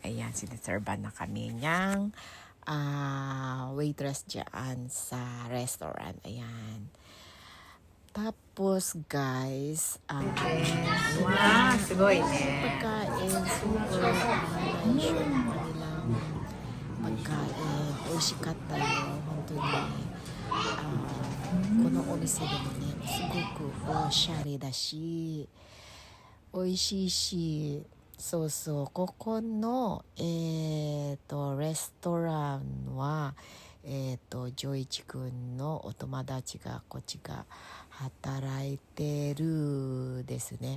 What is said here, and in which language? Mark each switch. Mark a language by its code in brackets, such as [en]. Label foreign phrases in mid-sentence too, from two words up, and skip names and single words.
[tl] Ayan, sinaservan na kami niyang waitress dyan sa restaurant. Ayan. Tapos, guys, [ja] Wow, すごいね. [tl] pagkain, [en] super nice [tl] yung kanilang pagkain. [ja] 美味しかったよ、本当に. このお店でもね、すごくおしゃれだし、美味しいし、そうそう、ここの、レストランは、ジョイチ君のお友達がこっちが働いてるですね。